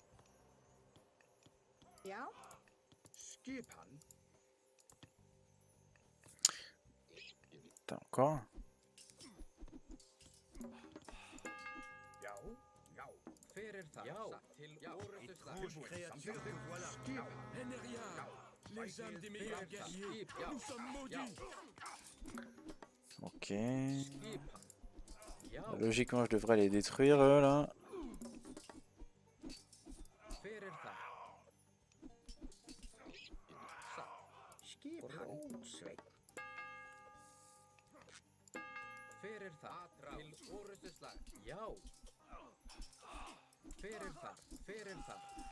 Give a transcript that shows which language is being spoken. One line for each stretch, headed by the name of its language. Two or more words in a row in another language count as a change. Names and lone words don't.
Icelandic: Já. Skipan.
French: Attends, encore?
Icelandic: Fyrir það. Já, til orrustuslag.
French: Étrange créature que voilà. Les âmes des meilleurs guerriers, nous sommes maudits. Ok.
Icelandic: Skipan. Já,
French: Logiquement, je devrais les détruire, eux, là.
Icelandic: fyrir það. Skipan. Fyrir það. Til orrustuslag. Já. Fyrir það. Fyrir það.